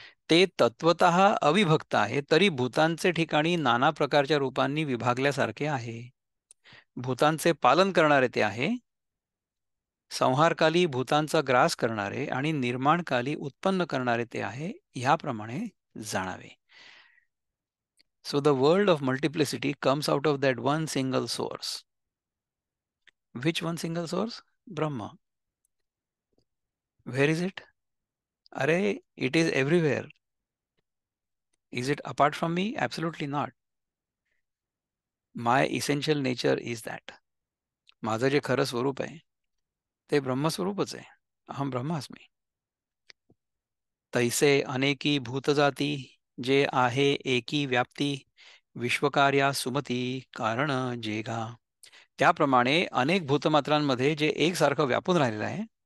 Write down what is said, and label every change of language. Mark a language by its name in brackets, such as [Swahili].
[Marathi] ते तत्वतः अविभक्त आहे, तरी भूतांचे ठिकाणी नाना प्रकारच्या रूपांनी विभागल्यासारखे आहे. भूतांचे पालन करणारे ते आहे, संहारकाली भूतांचा ग्रास करणारे आणि निर्माणकाली उत्पन्न करणारे ते आहे, ह्याप्रमाणे जाणावे. [English] So the world of multiplicity comes out of that one single source. Which one single source? Brahma. Where is it? Array, it is everywhere. Is it apart from me? Absolutely not. My essential nature is that. [Marathi] माझं जे खरं स्वरूप आहे ते ब्रह्मस्वरूपच आहे. [Sanskrit] अहम ब्रह्मास्मी. [Marathi] तैसे अनेकी भूतजाती जे आहे एकी व्याप्ती विश्वकार्या सुमती कारण जेगा. त्याप्रमाणे अनेक भूतमात्रांमध्ये जे एकसारखं व्यापून राहिलेलं आहे.